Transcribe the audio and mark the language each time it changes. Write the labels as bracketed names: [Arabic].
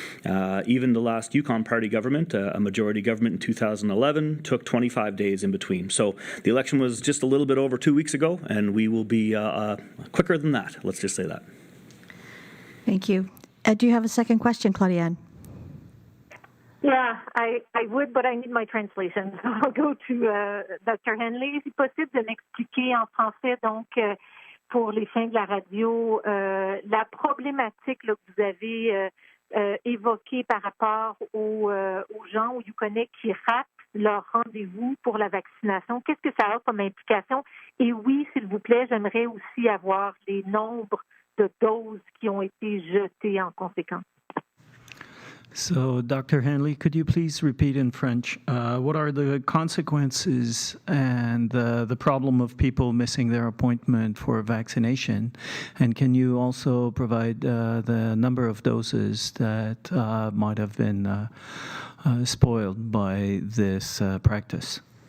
[English] Even the last Yukon party government, a majority government in 2011, took 25 days in between. So the election was just a little bit over 2 weeks ago, and we will be quicker than that. Let's just say that. Thank you. Do you have a second question, Claudiane? Yeah, I would, but I need my translation. So I'll go to Dr. Hanley. [French] C'est possible de m'expliquer en français, donc, pour les fins de la radio, la problématique là, que vous avez évoquée par rapport aux gens au Yukon qui ratent leur rendez-vous pour la vaccination. Qu'est-ce que ça a comme implication? Et oui, s'il vous plaît, j'aimerais aussi avoir les nombres de doses qui ont été jetées en conséquence. [English] So, Dr. Hanley, could you please repeat in French, what are the consequences and the problem of people missing their appointment for vaccination? And can you also provide the number of doses that might have been spoiled by this practice?